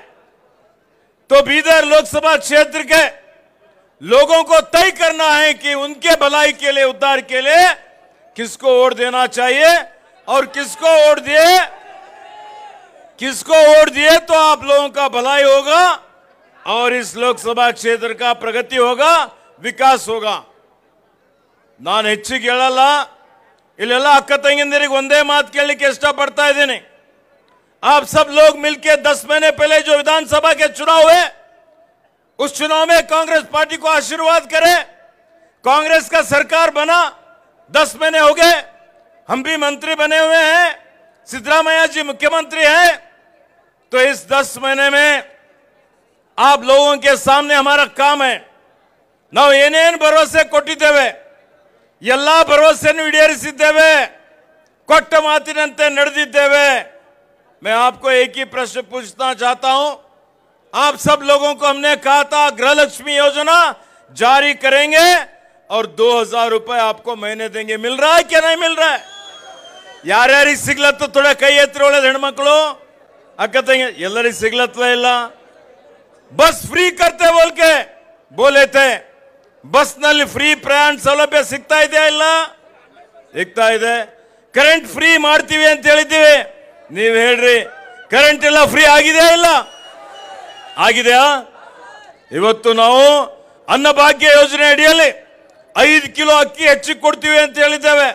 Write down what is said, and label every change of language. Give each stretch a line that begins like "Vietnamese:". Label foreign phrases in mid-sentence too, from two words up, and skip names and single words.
Hindi: तो बीदर लोकसभा क्षेत्र के लोगों को तय करना है कि उनके भलाई के लिए, उद्धार के लिए किसको वोट देना चाहिए और किसको वोट दिए तो आप लोगों का भलाई होगा और इस लोकसभा क्षेत्र का प्रगति होगा, विकास होगा।
Kannada: ನಾನು ಹೆಚ್ಚಿಗೆ ಹೇಳಲ್ಲ, ಇಲ್ಲೆಲ್ಲ ಅಕ್ಕ ತಂಗಿಯಂದಿರಿಗೆ ಒಂದೇ ಮಾತು ಕೇಳಲಿಕ್ಕೆ ಇಷ್ಟಪಡ್ತಾ ಇದ್ದೀನಿ।
Hindi: आप सब लोग मिलकर 10 महीने पहले जो विधानसभा के चुनाव हुए, उस चुनाव में कांग्रेस पार्टी को आशीर्वाद करें। कांग्रेस का सरकार बना, 10 महीने हो गए, हम भी मंत्री बने हुए हैं, सिद्धरामैया जी मुख्यमंत्री हैं। तो इस 10 महीने में आप लोगों के सामने हमारा काम है।
Kannada: ನಾವು ಏನೇನು ಭರವಸೆ ಕೊಟ್ಟಿದ್ದೇವೆ ಎಲ್ಲ ಭರವಸೆಯನ್ನು ಈಡೇರಿಸಿದ್ದೇವೆ, ಕೊಟ್ಟ ಮಾತಿನಂತೆ ನಡೆದಿದ್ದೇವೆ।
Hindi: मैं आपको एक ही प्रश्न पूछना चाहता हूं। आप सब लोगों को हमने कहा था गृहलक्ष्मी योजना जारी करेंगे और 2000 रुपए आपको महीने देंगे। मिल रहा है क्या नहीं मिल रहा है?
Kannada: ಯಾರ್ಯಾರಿಗೆ ಸಿಗ್ಲತ್ತು थोड़ा ಕೈ ಎತ್ತಿ ಒಳ್ಳೆ ಹೆಣ್ಮಕ್ಳು ಅಕ್ಕ ತಂಗಿ ಎಲ್ಲರಿಗೆ ಸಿಗ್ಲತ್ವ ಇಲ್ಲ।
Hindi: बस फ्री करते बोल के बोले थे,
Kannada: बस ನಲ್ಲಿ ಫ್ರೀ ಪ್ರಯಾಣ ಸೌಲಭ್ಯ ಸಿಗ್ತಾ ಇದೆಯಾ ಇಲ್ಲ? ಸಿಗ್ತಾ ಇದೆ। ಕರೆಂಟ್ ಫ್ರೀ ಮಾಡ್ತೀವಿ ಅಂತ ಹೇಳಿದ್ದೀವಿ, ನೀವು ಹೇಳ್ರಿ ಕರೆಂಟ್ ಎಲ್ಲ ಫ್ರೀ ಆಗಿದೆಯಾ ಇಲ್ಲ? ಆಗಿದೆಯಾ? ಇವತ್ತು ನಾವು ಅನ್ನಭಾಗ್ಯ ಯೋಜನೆ ಅಡಿಯಲ್ಲಿ 5 ಕಿಲೋ ಅಕ್ಕಿ ಹೆಚ್ಚಿಗೆ ಕೊಡ್ತೀವಿ ಅಂತ ಹೇಳಿದ್ದೇವೆ।